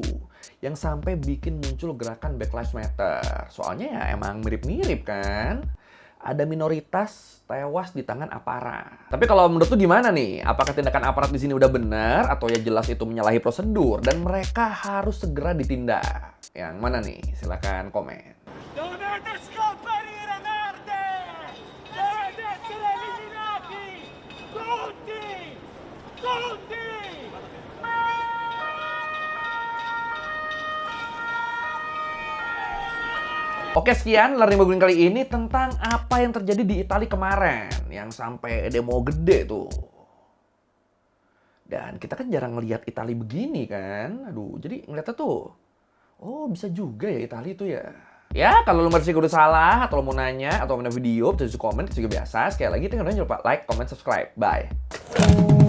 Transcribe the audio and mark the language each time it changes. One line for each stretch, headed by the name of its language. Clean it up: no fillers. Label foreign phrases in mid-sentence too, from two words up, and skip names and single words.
Indonesian: Yang sampai bikin muncul gerakan Black Lives Matter. Soalnya ya emang mirip-mirip kan. Ada minoritas tewas di tangan aparat. Tapi kalau menurut lu gimana nih? Apakah tindakan aparat di sini udah benar atau ya jelas itu menyalahi prosedur dan mereka harus segera ditindak? Yang mana nih? Silakan komen.
Italian: Dovete scomparire, merde! Dovete essere eliminati! Tutti! Tutti!
Indonesian: Oke, sekian Learning by Glenn kali ini tentang apa yang terjadi di Italia kemarin yang sampai demo gede tuh. Dan kita kan jarang ngelihat Italia begini kan. Aduh, jadi ngeliatnya tuh, oh bisa juga ya Italia itu ya. Ya, kalau lu merasa gue udah salah atau lu mau nanya atau mau video, bisa komen, itu juga biasa. Sekali lagi, jangan lupa
English: like, comment, subscribe.
Indonesian: Bye.